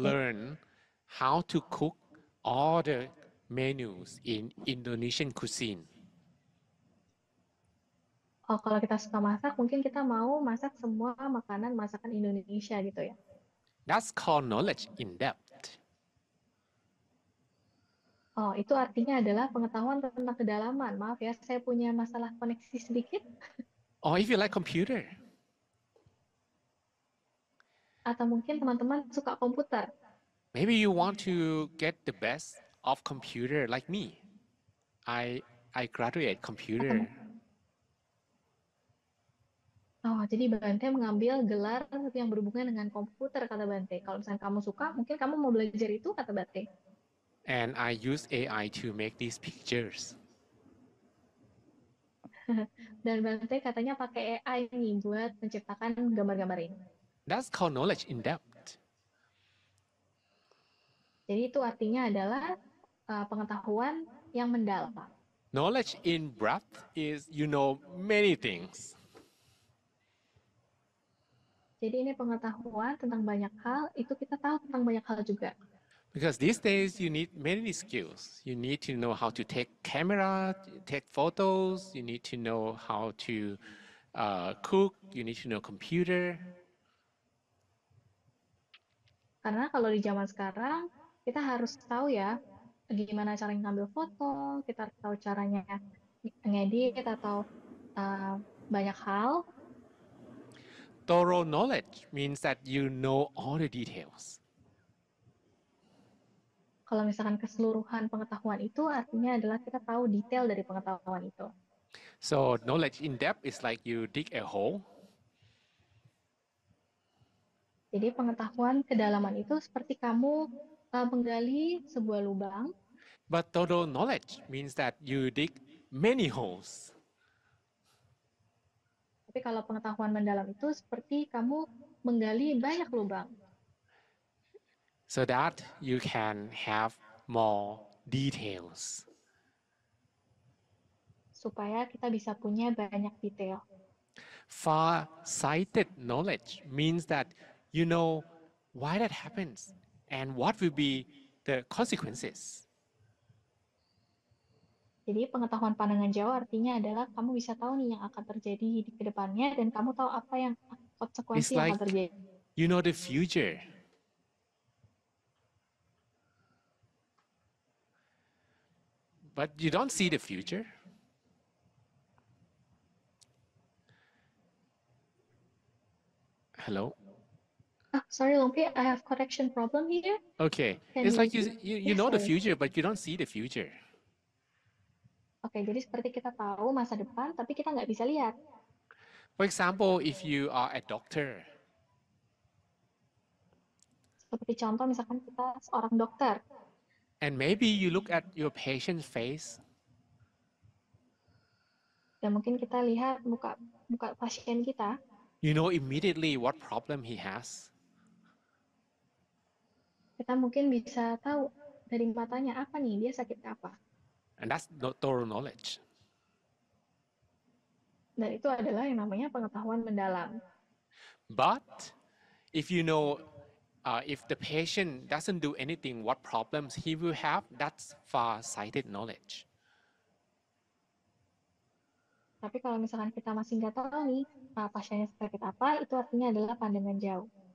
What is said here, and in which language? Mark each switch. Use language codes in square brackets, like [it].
[en] learn how to cook all the menus in Indonesian cuisine. [id] Oh, kalau kita suka masak, mungkin kita mau masak semua makanan masakan Indonesia gitu ya. [en] That's called knowledge in depth. [id] Oh, itu artinya adalah pengetahuan tentang kedalaman. Maaf ya, saya punya masalah koneksi sedikit. [en] Or if you like computer, [id] Atau mungkin teman-teman suka komputer. [en] maybe you want to get the best of computer like me. I graduate computer. [id] Oh, jadi Bante mengambil gelar yang berhubungan dengan komputer, kata Bante. Kalau misalnya kamu suka, mungkin kamu mau belajar itu, kata Bante. [en] And I use AI to make these pictures. [id] Dan Bante katanya pakai AI nih buat menciptakan gambar-gambar ini. [en] That's called knowledge in depth. [id] Jadi itu artinya adalah pengetahuan yang mendalam. [en] Knowledge in breadth is you know many things. [id] Jadi ini pengetahuan tentang banyak hal, itu kita tahu tentang banyak hal juga. [en] Because these days you need many skills. You need to know how to take camera, take photos. You need to know how to cook. You need to know computer. [id] Karena kalau di zaman sekarang, kita harus tahu ya, gimana cara ngambil foto, kita harus tahu caranya ngedit atau banyak hal. [en] Thorough knowledge means that you know all the details. [id] Kalau misalkan keseluruhan pengetahuan itu artinya adalah kita tahu detail dari pengetahuan itu. [en] So knowledge in depth is like you dig a hole. [id] Jadi pengetahuan kedalaman itu seperti kamu menggali sebuah lubang. [en] But thorough knowledge means that you dig many holes. [id] Tapi kalau pengetahuan mendalam itu seperti kamu menggali banyak lubang. [en] So that you can have more details. [id] Supaya kita bisa punya banyak detail. [en] Far-sighted knowledge means that you know why that happens and what will be the consequences. [id] Jadi pengetahuan pandangan jauh artinya adalah kamu bisa tahu nih yang akan terjadi di kedepannya dan kamu tahu apa yang [en] It's [id] konsekuensi yang [en] like [id] akan terjadi. [en] you know the future. But you don't see the future. Hello? Sorry, Lumpy, I have connection problem here. Okay. Can It's you like repeat? you Yes, know the sorry. future, but you don't see the future. [id] Oke, jadi seperti kita tahu masa depan, tapi kita nggak bisa lihat. [en] For example, if you are a doctor, [id] Seperti contoh, misalkan kita seorang dokter, [en] and maybe you look at your patient's face, [id] dan mungkin kita lihat muka pasien kita, [en] you know immediately what problem he has. [id] kita mungkin bisa tahu dari matanya apa nih, dia sakit apa. [en] And that's thorough knowledge. [id] Dan itu adalah yang namanya pengetahuan mendalam. [en] But if you know, if the patient doesn't do anything, what problems he will have, that's far-sighted knowledge. [id] Tapi kalau misalkan kita masih nggak tahu nih pasiennya sakit apa, itu artinya adalah pandangan jauh.